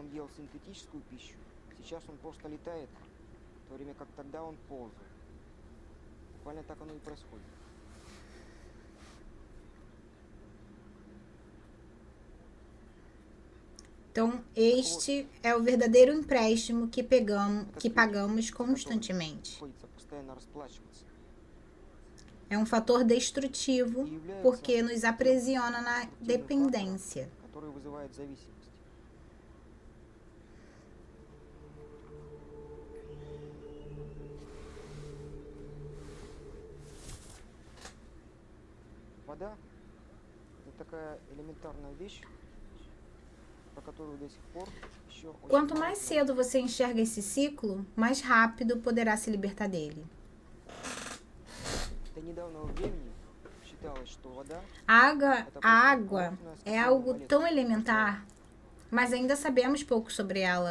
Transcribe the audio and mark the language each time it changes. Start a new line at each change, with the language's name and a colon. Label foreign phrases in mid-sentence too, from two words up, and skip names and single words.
Portuguese: Então, este é o verdadeiro empréstimo que pagamos constantemente. É um fator destrutivo porque nos aprisiona na dependência.
Russian: Вода – это такая элементарная вещь.
Portuguese: Quanto mais cedo você enxerga esse ciclo, mais rápido poderá se libertar dele. A água é algo tão elementar, mas ainda sabemos pouco sobre ela.